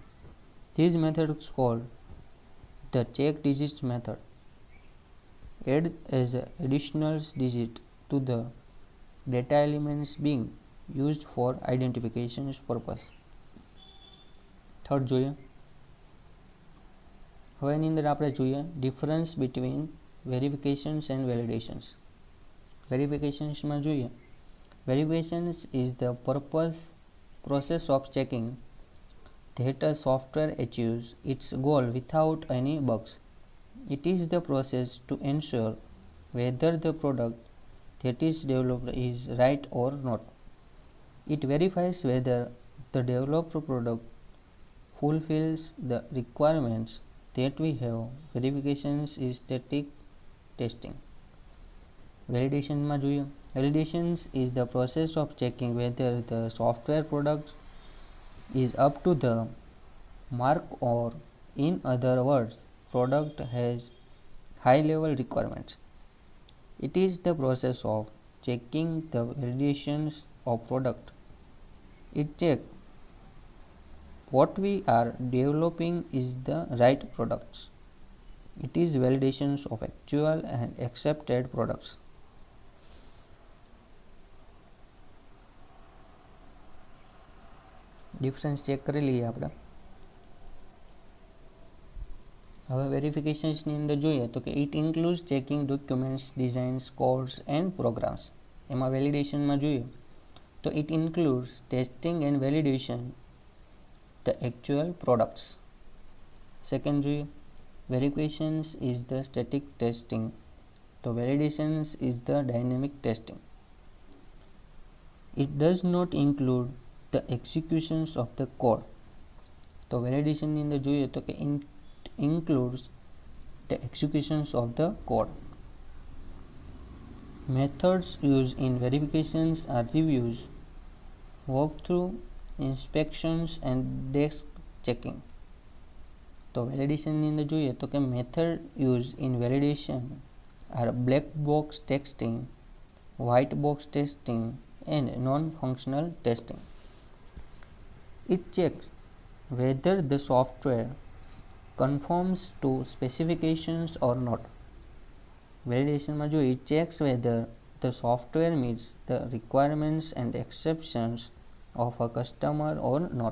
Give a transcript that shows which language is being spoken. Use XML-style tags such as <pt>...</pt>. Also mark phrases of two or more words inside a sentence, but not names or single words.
<en>This method is called the check digits method. Add as an additional digit to the data elements being used for identification purpose.</en> <gu>Third જોઈએ હવે એની અંદર આપણે જોઈએ</gu> <en>difference between verifications and validations.</en> <gu>વેરિફિકેશન્સમાં જોઈએ</gu> <en>verifications is the process of checking that a software achieves its goal without any bugs. It is the process to ensure whether the product that is developed is right or not. It verifies whether the developed product fulfills the requirements that we have. Verifications is static testing.</en> <gu>વેલિડેશનમાં જોઈએ</gu> <en>validations is the process of checking whether the software product is up to the mark, or in other words, product has high level requirements. It is the process of checking the validations of product. It checks what we are developing is the right products. It is validations of actual and accepted products. difference check</en> <gu>કરી લઈએ આપણે. હવે વેરિફિકેશન્સની અંદર જોઈએ તો કે</gu> <en>it includes checking documents, designs, codes and programs.</en> <gu>એમાં વેલિડેશનમાં જોઈએ તો</gu> <en>it includes testing and validation the actual products. Second જોઈએ verifications is the static testing, so validations is the dynamic testing. It does not include the executions of the code.</en> <gu>તો વેલિડેશન ની અંદર જોઈએ તો કે</gu> <en>it includes the executions of the code. Methods used in verifications are reviews, walkthrough, inspections and desk checking.</en> <gu>તો વેલિડેશનની અંદર જોઈએ તો કે</gu> <en>method use in validation are black box testing, white box testing and non-functional testing. It checks whether the software conforms to specifications or not. Validation માં જો it checks whether the software meets the requirements and exceptions of a customer or not.</en>